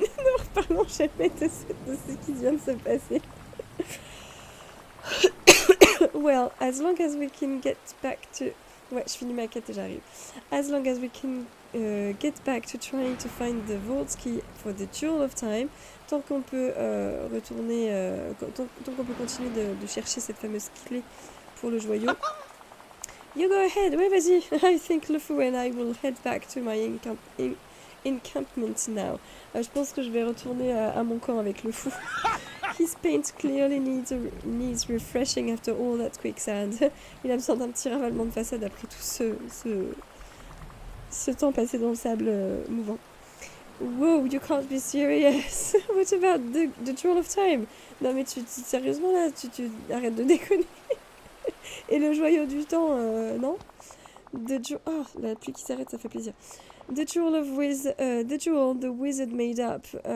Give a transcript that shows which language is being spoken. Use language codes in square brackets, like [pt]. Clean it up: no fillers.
[fr] Ne reparlons jamais de ce qui vient de se passer. [en] Well, as long as we can get back to... [fr] Ouais, je finis ma quête et j'arrive. [en] As long as we can get back to trying to find the vault key for the Jewel of Time, [fr] tant qu'on peut retourner... tant qu'on peut continuer de chercher cette fameuse clé pour le joyau. [en] You go ahead, [fr] ouais, vas-y. [en] I think Lefou and I will head back to my encampment now. [fr] Je pense que je vais retourner à mon camp avec le fou. [en] His paint clearly needs refreshing after all that quicksand. [fr] Il a besoin d'un petit ravalement de façade après tout ce temps passé dans le sable mouvant. [en] Wow, you can't be serious. What about the Jewel of Time? [fr] Non mais sérieusement là, tu arrêtes de déconner. Et le joyau du temps, non? Oh, la pluie qui s'arrête, ça fait plaisir. [en] The Jewel, the Wizard made up.